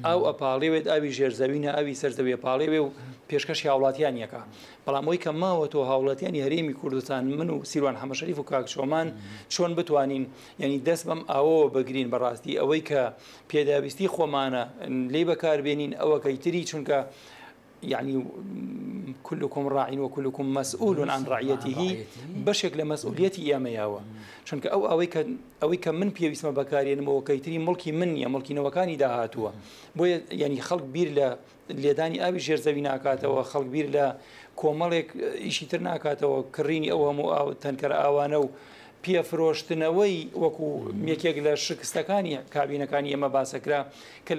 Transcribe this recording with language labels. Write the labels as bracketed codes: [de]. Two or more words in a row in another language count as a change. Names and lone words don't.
[ckb] ئاوی ژێرزەوینە ئاوی سەرزەوی پاڵێوێ و پێشکەشی هاوڵاتیان یەکە بەڵام ئەوەی کە ماوە تۆ هاوڵاتیانی هەرێمی کوردستان من و سیروان حەمەشەریف و کاک چۆمان چۆن بتوانین ینی دەست بەم ئاوەوە بگرین بەڕاستی ئەوەی کە پێداویستی خۆمانە لێ بەکاربێنین ئەوە کەیتری چونکە يعني [ar] كلكم راع وكلكم مسؤول عن رعيته [ckb] بشك لمسؤوليتي يامياوه چونکە ئەوەی کە من پێویستمە بەکارێنمەوە کەیتری مڵکی منیە مڵکی نەوەکانی داهاتووە بۆیە ینی خەڵک بیر لە لێدانی ئاوی ژێرزەوی ناکاتەوە خەڵک بیر لە کۆمەڵێک ئیشی تر ناکاتەوە کڕینی ئەو هەموو تەنکەر ئاوانە و پێفرۆشتنەوەی وەکو یەکێک لە شکستەکانی کابینەکانی ئێمە باسەکرا کە